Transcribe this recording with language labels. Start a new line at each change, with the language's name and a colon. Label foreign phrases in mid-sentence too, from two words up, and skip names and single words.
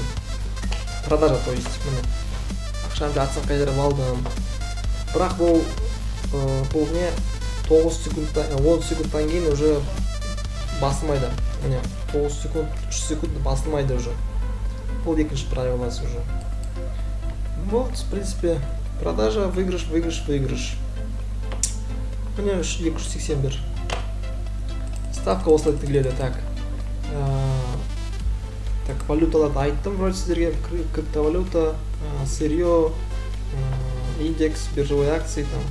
Russian: Продажа, то есть, міне.
Kazakh: Ақшам жартысын қайтарып алдым. Бірақ бұл не 9 секундтан, 10 секундтан кейін уже басылмайды. Міне, 9 секунд, 3 секунд басылмайды уже. Бұл екінші правиласы уже.
Russian: Вот, в принципе, продажа, выигрыш.
Kazakh: Міне 281. Ставка осылай тігіледі. Так, валюталарды айттым вроде сіздерге.
Russian: Криптовалюта, сырье, индекс, биржевой акции.